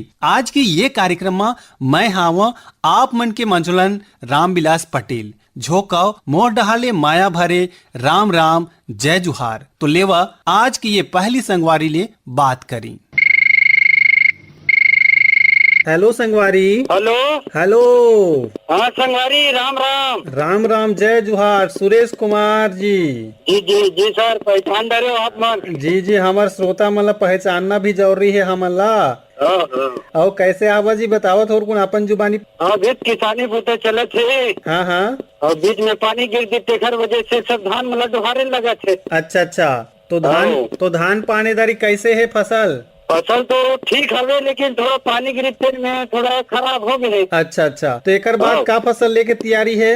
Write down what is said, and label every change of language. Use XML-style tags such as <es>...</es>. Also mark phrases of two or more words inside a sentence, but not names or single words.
<hne>आज के ये कार्यक्रम में मैं हावा आप मन के मंजुलन रामविलास पटेल झोकाव मोर डहाले माया भरे राम राम जय जुहार। तो लेवा आज की ये पहली संगवारी ले बात करी। हेलो संगवारी। हेलो हेलो। हाँ संगवारी राम राम। राम राम जय जुहार। सुरेश कुमार जी। जी जी जी सर, पहचान रहे हो आप मन? जी जी हमार श्रोता मन ला पहचानना भी जरूरी है हमन ला। और कैसे आवा जी बताओ थोड़ कुन अपन जुबानी। हाँ बीच किसानी बोते चले थे। हाँ हाँ। और बीच में पानी गिर दी तेखर वजह से सब धान मतलब डुहारे लगा थे। अच्छा अच्छा। तो धान पानेदारी कैसे है फसल? फसल तो ठीक हवे लेकिन थोड़ा पानी गिरते में थोड़ा खराब हो गए। अच्छा अच्छा। तो एक बाद का फसल लेके तैयारी है?</hne>